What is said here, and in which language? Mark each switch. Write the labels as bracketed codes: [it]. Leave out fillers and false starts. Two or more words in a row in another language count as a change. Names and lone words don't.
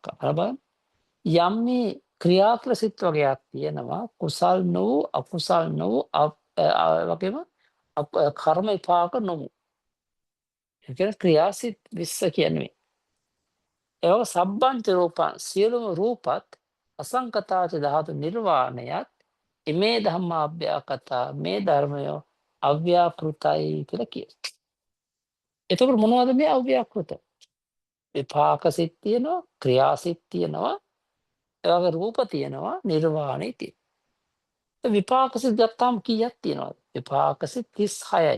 [si] අර බලන්න, යම් මේ ක්‍රියාත්මක සිත් වර්ගයක් තියෙනවා, කුසල් නොවූ අකුසල් නොවූ වගේම කර්ම විපාක නොවූ. ඒ කියන්නේ ක්‍රියාසිත 20 කියන්නේ. ඒව [pi] සබ්බංච රූපං, [si] සියලුම රූපත් [pi] අසංකතාච ධාතු [si] නිර්වාණයත් [pi] ඉමේ ධම්මා අභ්‍යාකතා, [si] මේ ධර්මය අව්‍යාකෘතයි කියලා කියනවා. එතකොට මොනවද මේ අව්‍යාකෘත? විපාක සිත් තියෙනවා, ක්‍රියා සිත් තියෙනවා, ඒ වගේ රූප තියෙනවා, නිර්වාණය තියෙනවා. විපාක සිත් ගත්තාම කීයක් තියෙනවද? විපාක සිත් 36යි.